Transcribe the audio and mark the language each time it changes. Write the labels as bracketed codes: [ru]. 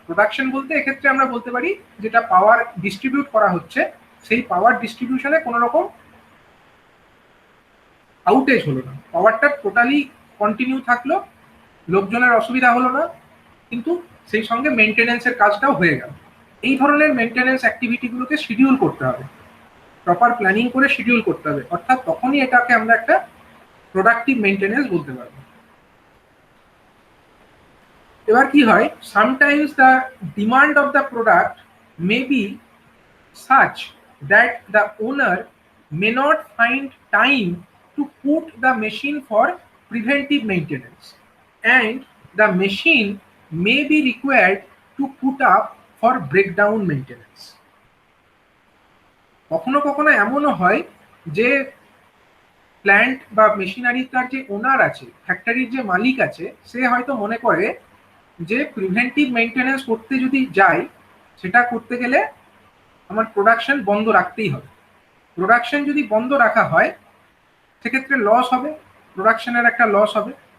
[bn] Production বলতে এক্ষেত্রে আমরা বলতে পারি যেটা পাওয়ার ডিস্ট্রিবিউট করা হচ্ছে সেই পাওয়ার ডিস্ট্রিবিউশনে কোনো রকম আউটেজ হলো না, পাওয়ারটা টোটালি কন্টিনিউ থাকলো, লোকজনের অসুবিধা হলো না, কিন্তু সেই সঙ্গে মেনটেনেন্সের কাজটাও হয়ে গেল। এই ধরনের মেনটেনেন্স অ্যাক্টিভিটিগুলোকে শিডিউল করতে হবে, প্রপার প্ল্যানিং করে শিডিউল করতে হবে, অর্থাৎ তখনই এটাকে আমরা একটা প্রোডাক্টিভ মেনটেনেন্স বলতে পারবো। [en] এবার কি হয়, sometimes the demand of the product may be such that the owner may not find time to put the machine for preventive maintenance and the machine may be required to put up for breakdown maintenance. [bn] কখনো কখনো এমনও হয় যে plant বা মেশিনারিটার যে ওনার আছে, ফ্যাক্টরির যে মালিক আছে, সে হয়তো মনে করে যে প্রিভেন্টিভ মেনটেন্যান্স করতে যদি যাই, সেটা করতে গেলে আমার প্রোডাকশন বন্ধ রাখতেই হবে। প্রোডাকশন যদি বন্ধ রাখা হয় সেক্ষেত্রে লস হবে, প্রোডাকশনের একটা লস হবে।